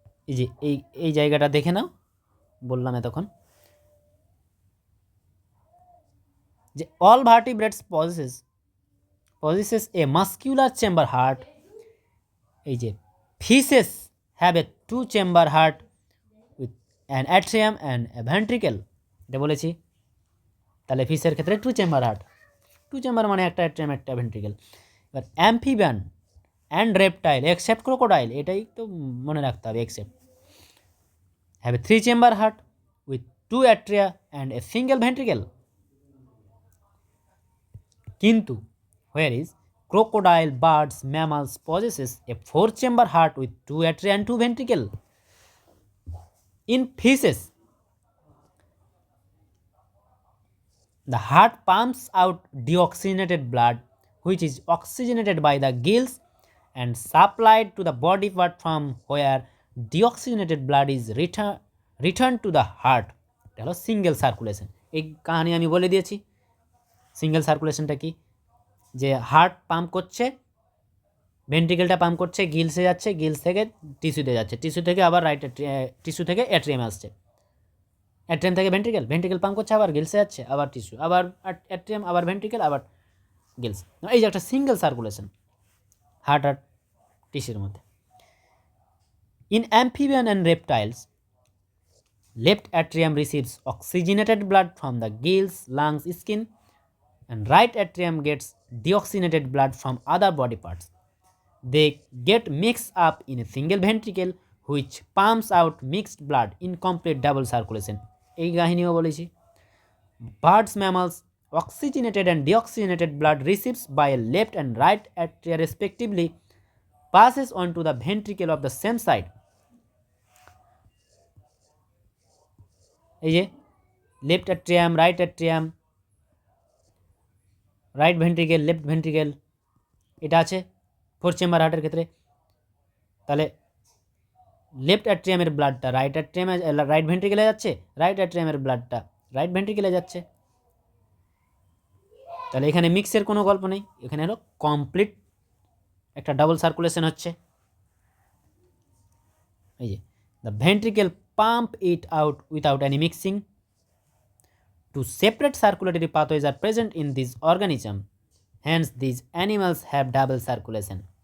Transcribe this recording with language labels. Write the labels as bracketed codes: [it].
[bn] এই যে এই জায়গাটা দেখে নাও, বললাম এতক্ষণ যে [en] All vertebrates possesses a muscular chamber heart। এই যে fishes have a 2 chamber heart with an atrium and a ventricle, এটা বলেছি। [bn] তাহলে ফিশের ক্ষেত্রে 2 chamber heart, 2 chamber মানে একটা অ্যাট্রিয়াম একটা ভেন্ট্রিকেল। [en] এবার amphibian and reptile except crocodile, [bn] এটাই তো মনে রাখতে হবে, [en] Except have a 3 chamber heart with 2 atria and a single ventricle। কিন্তু where is crocodile, birds, mammals possesses a 4 chamber heart with 2 atria and 2 ventricle। In fishes the heart pumps out deoxygenated blood which is oxygenated by the gills and supplied to the body part from where deoxygenated blood is returned to the heart। [bn] এটা হলো single circulation. এই কাহিনী আমি বলে দিয়েছি single সার্কুলেশনটা কি, যে heart pump করছে, ভেন্ট্রিকেলটা পাম্প করছে, গিলসে যাচ্ছে, গিলস থেকে টিস্যুতে যাচ্ছে, টিস্যু থেকে আবার রাইট টিস্যু থেকে অ্যাট্রিয়ামে আসছে, অ্যাট্রিয়াম থেকে ভেন্ট্রিকেল, ভেন্ট্রিকেল পাম্প করছে, আবার গিলসে যাচ্ছে, আবার টিস্যু, আবার অ্যাট্রিয়াম, আবার ভেন্ট্রিকেল, আবার গিলস। এই যে একটা সিঙ্গেল সার্কুলেশন হার্ট আর টিস্যুর মধ্যে। [en] In amphibian and reptiles left atrium receives oxygenated blood from the gills, lungs, skin, and right atrium gets deoxygenated blood from other body parts. They get mixed up in a single ventricle which pumps out mixed blood in complete double circulation। [bn] এই কাহিনীও বলেছি। [en] Birds, mammals, oxygenated and deoxygenated blood receives by a left and right atria respectively passes on to the ventricle of the same side। [bn] এই যে left atrium, right atrium, right ventricle, left ventricle, এটা আছে 4 chamber হার্টের ক্ষেত্রে। তাহলে left অ্যাট্রিয়ামের ব্লাডটা right অ্যাট্রিয়ামে, right ভেন্ট্রিকেলে যাচ্ছে, right অ্যাট্রিয়ামের ব্লাডটা right ভেন্ট্রিকেলে যাচ্ছে। তাহলে এখানে মিক্সের কোনো গল্প নেই, এখানে হলো কমপ্লিট একটা ডাবল সার্কুলেশন হচ্ছে। [en] এই যে the ventricle pump it out without any mixing। Two separate circulatory pathways are present in this organism, hence these animals have double circulation।